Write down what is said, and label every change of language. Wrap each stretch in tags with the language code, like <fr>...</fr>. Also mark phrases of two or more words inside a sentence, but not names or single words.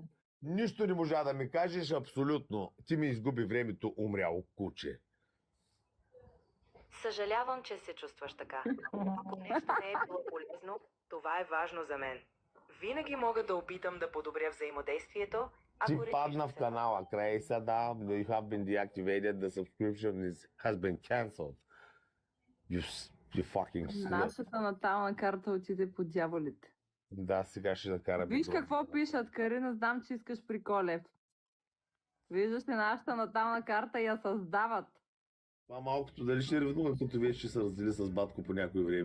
<bg>Нищо не можа да ми кажеш абсолютно. Ти ми изгуби времето, умряло куче. Съжалявам, че се чувстваш така. Ако нещо не е било полезно, това е важно за мен. Винаги мога да опитам да подобря взаимодействието, Ти ако решиш падна да в се... канала, край сега да,</bg> <en>you have been deactivated, the subscription has been cancelled. You fucking slut.</en> <bg>Нашата натална карта отиде по дяволите. Да, сега ще накараме. Виж какво пишат, Карина, знам, че искаш при Колев. Виждаш ли нашата натална карта, я създават. Това малкото дали ще ревнува, като вече ще се раздели с батко по някое време.</bg>